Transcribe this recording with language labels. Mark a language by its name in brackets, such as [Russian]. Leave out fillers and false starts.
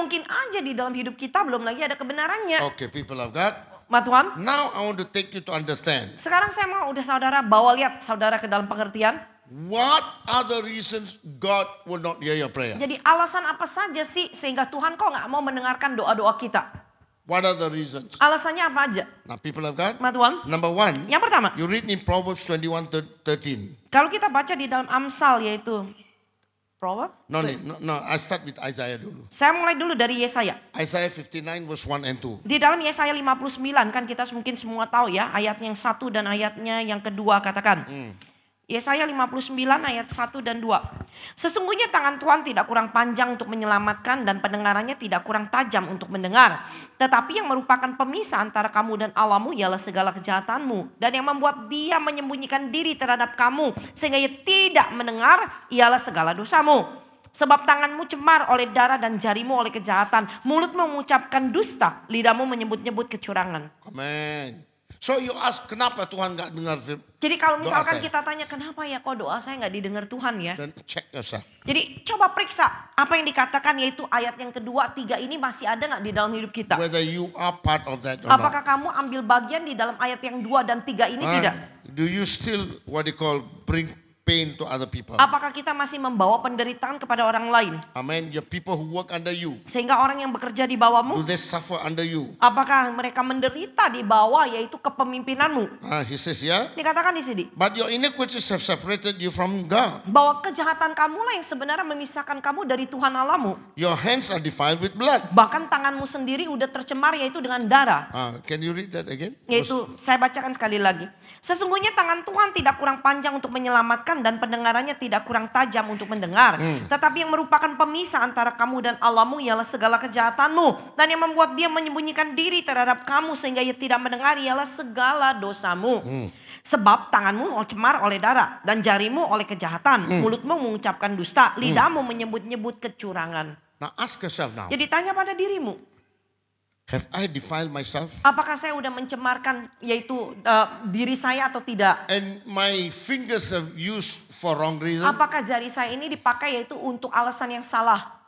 [Indonesian] mungkin aja di dalam hidup kita belum lagi ada kebenarannya. [English] Okay, people of God. [Indonesian] Ma Tuhan, [English] Now I want to take you to understand. [Indonesian] sekarang saya mau udah saudara bawa lihat saudara ke dalam pengertian. [English] What are the reasons God will not hear your prayer? [Indonesian] Jadi alasan apa saja sih sehingga Tuhan kok gak mau mendengarkan doa-doa kita? [English] What are the reasons? [Indonesian] Alasannya apa aja? [English] Now, people of God. [Indonesian] Ma Tuhan, [English] Number one, [Indonesian] yang pertama, [English] you read in Proverbs 21:13. [Indonesian] kalau kita baca di dalam Amsal yaitu Proverb. [English] No, I start with Isaiah dulu. [Indonesian] Saya mulai dulu dari Yesaya. [English] Isaiah 59 verse 1 and 2. [Indonesian] Di dalam Yesaya 59 kan kita mungkin semua tahu ya ayat yang satu dan ayatnya yang kedua katakan. Yesaya 59 ayat 1 dan 2. Sesungguhnya tangan Tuhan tidak kurang panjang untuk menyelamatkan dan pendengarannya tidak kurang tajam untuk mendengar. Tetapi yang merupakan pemisah antara kamu dan Allahmu ialah segala kejahatanmu. Dan yang membuat dia menyembunyikan diri terhadap kamu sehingga ia tidak mendengar ialah segala dosamu. Sebab tanganmu cemar oleh darah dan jarimu oleh kejahatan. Mulutmu mengucapkan dusta, lidahmu menyebut-nyebut kecurangan. [English] Amen. So you ask, [Indonesian] kenapa Tuhan nggak dengar Jadi kalau doa misalkan kita tanya kenapa ya kok doa saya nggak didengar Tuhan ya. [English] Then check yourself. [Indonesian] Jadi coba periksa apa yang dikatakan yaitu ayat yang kedua, tiga ini masih ada nggak di dalam hidup kita? [English] Whether you are part of that or not. [Indonesian] Apakah kamu ambil bagian di dalam ayat yang 2 dan 3 ini tidak? [English] Do you still what they call bring pain to other people? [Indonesian] Apakah kita masih membawa penderitaan kepada orang lain? [English] Amen. Your people who work under you, [Indonesian] Sehingga orang yang bekerja di [English] do [Indonesian] bawahmu, [English] they suffer under you? [Indonesian] apakah mereka menderita di bawah yaitu kepemimpinanmu? [English] He says, yeah. [Indonesian] Dikatakan di sini. [English] But your iniquities have separated you from God. [Indonesian] Bahwa kejahatan kamulah yang sebenarnya memisahkan kamu dari Tuhan Allahmu. [English] Your hands are defiled with blood. [Indonesian] Bahkan tanganmu sendiri udah tercemar yaitu dengan darah. [English] Can you read that again? [Indonesian] Yaitu saya bacakan sekali lagi. Sesungguhnya tangan Tuhan tidak kurang panjang untuk menyelamatkan dan pendengarannya tidak kurang tajam untuk mendengar. Tetapi yang merupakan pemisah antara kamu dan Allahmu ialah segala kejahatanmu. Dan yang membuat dia menyembunyikan diri terhadap kamu sehingga ia tidak mendengar ialah segala dosamu. Sebab tanganmu cemar oleh darah dan jarimu oleh kejahatan. Mulutmu mengucapkan dusta, lidahmu menyebut-nyebut kecurangan. [English] Now ask yourself now. [Indonesian] Jadi tanya pada dirimu. [English] Have I defiled myself? [Indonesian] Apakah saya udah mencemarkan yaitu diri saya atau tidak? [English] And my fingers have used for wrong reason? [Indonesian] Apakah jari saya ini dipakai yaitu untuk alasan yang salah?